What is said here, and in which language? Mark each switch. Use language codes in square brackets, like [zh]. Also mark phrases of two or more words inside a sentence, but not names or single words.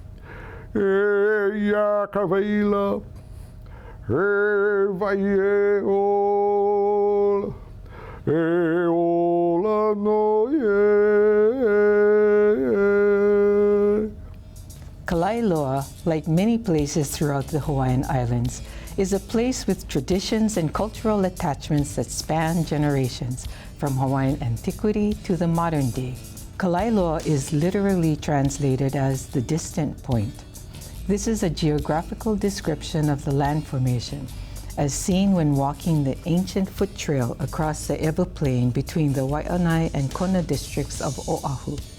[haw] E ia ka waila. E vai e ola. E ola no [en] Kalailoa, like many places throughout the Hawaiian Islands, is a place with traditions and cultural attachments that span generations, from Hawaiian antiquity to the modern day. Kalailoa is literally translated as the distant point. This is a geographical description of the land formation, as seen when walking the ancient foot trail across the Eba Plain between the Waianae and Kona districts of Oahu.